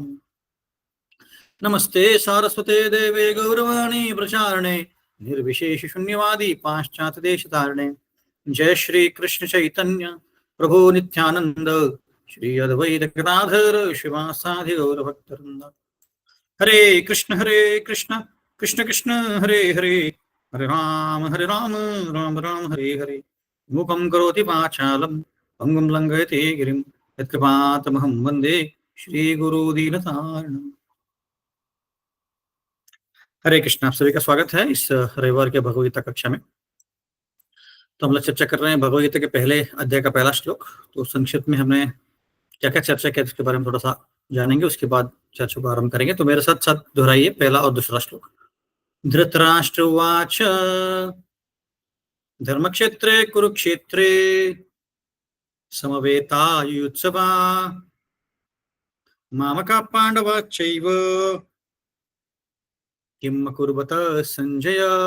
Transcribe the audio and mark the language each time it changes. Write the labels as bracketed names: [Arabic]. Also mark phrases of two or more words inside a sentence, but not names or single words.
[Sanskrit] नमस्ते सारस्वते देवे गौरवाणी प्रचारणे निर्विशेष शून्यवादी पाश्चात्य देश तारणे। जय श्री कृष्ण चैतन्य प्रभु नित्यानंद श्री अद्वैत गदाधर शिवासादि गौर भक्तवृंद। हरे कृष्ण कृष्ण कृष्ण हरे हरे, हरे राम राम राम हरे हरे। मूकं करोति वाचालं भंगुं लंघयते गिरिं यत्कृपातमहं वन्दे श्रीगुरुदीनतारिणम्। हरे कृष्ण, [Hindi] आप सभी का स्वागत है इस रविवार के भगवद्गीता कक्षा में। तो हम लोग चर्चा कर रहे हैं भगवद्गीता के पहले अध्याय का पहला श्लोक। तो संक्षिप्त में हमने क्या क्या चर्चा किया उसके बारे में थोड़ा सा जानेंगे, उसके बाद चर्चा को आरंभ करेंगे। तो मेरे साथ साथ दोहराइए पहला और दूसरा श्लोक। [Sanskrit] धृतराष्ट्र उवाच धर्मक्षेत्रे कुरुक्षेत्रे समवेतायुत्सवा मामका पांडवाश्चैव किम् अकुर्वत संजय।